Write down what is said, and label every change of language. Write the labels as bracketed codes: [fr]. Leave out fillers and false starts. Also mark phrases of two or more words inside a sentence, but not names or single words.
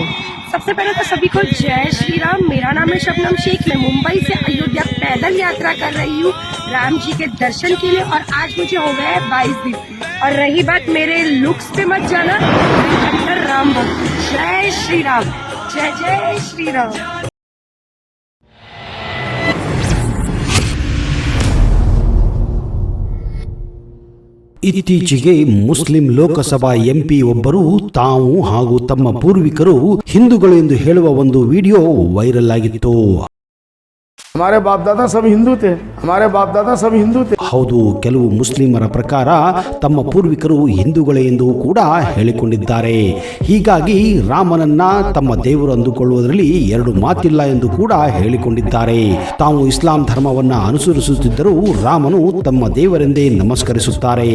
[hi] सबसे पहले तो सभी को जय श्री राम। मेरा नाम है शबनम शेख। मैं मुंबई से अयोध्या पैदल यात्रा कर रही हूँ राम जी के दर्शन के लिए, और आज मुझे हो गए 22 दिन। और रही बात मेरे लुक्स पे मत जाना, मैं राम भक्त। जय श्री राम, जय जय श्री राम। [kn] ಇತ್ತೀಚೆಗೆ ಮುಸ್ಲಿಂ ಲೋಕಸಭಾ ಎಂಪಿ ಒಬ್ಬರು ತಾವು ಹಾಗೂ ತಮ್ಮ ಪೂರ್ವಿಕರು ಹಿಂದೂಗಳು ಎಂದು ಹೇಳುವ ಒಂದು ವಿಡಿಯೋ ವೈರಲ್ ಆಗಿತ್ತು. [hi] हमारे बाप दादा सब हिंदू थे, हमारे बाप दादा सब हिंदू थे. [kn] ಹೌದು, ಕೆಲವು ಮುಸ್ಲಿಮರ ಪ್ರಕಾರ ತಮ್ಮ ಪೂರ್ವಿಕರು ಹಿಂದೂಗಳೇ ಎಂದು ಕೂಡ ಹೇಳಿಕೊಂಡಿದ್ದಾರೆ. ಹೀಗಾಗಿ ರಾಮನನ್ನ ತಮ್ಮ ದೇವರು ಅಂದುಕೊಳ್ಳುವುದರಲ್ಲಿ ಎರಡು ಮಾತಿಲ್ಲ ಎಂದು ಕೂಡ ಹೇಳಿಕೊಂಡಿದ್ದಾರೆ. ತಾವು ಇಸ್ಲಾಂ ಧರ್ಮವನ್ನ ಅನುಸರಿಸುತ್ತಿದ್ದರೂ ರಾಮನು ತಮ್ಮ ದೇವರೆಂದೇ ನಮಸ್ಕರಿಸುತ್ತಾರೆ.